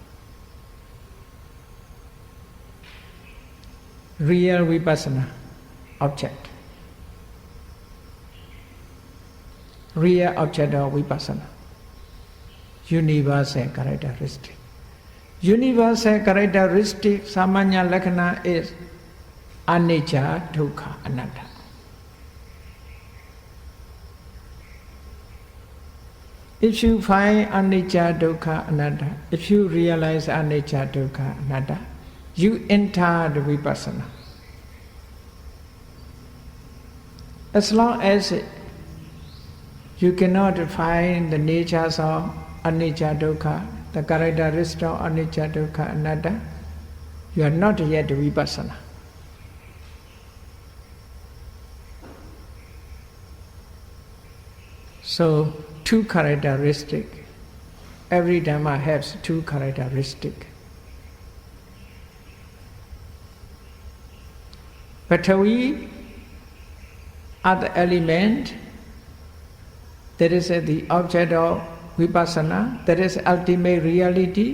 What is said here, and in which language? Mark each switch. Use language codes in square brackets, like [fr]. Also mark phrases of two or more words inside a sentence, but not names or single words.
[en] Real vipassana object. Real object of vipassana. Universal characteristic. Universal characteristic [pi] Samanya Lakkhana [en] is [pi] anicca, dukkha, anatta. [en] If you find [pi] anicca, dukkha, anatta, [en] if you realize [pi] anicca, dukkha, anatta, [en] you enter the vipassana. As long as you cannot find the natures of [pi] anicca, dukkha, [en] the characteristics of [pi] anicca, dukkha, anatta, [en] you are not yet vipassana. So, two characteristics. Every Dhamma has two characteristics. Patavi are the element that is the object of vipassana, that is ultimate reality.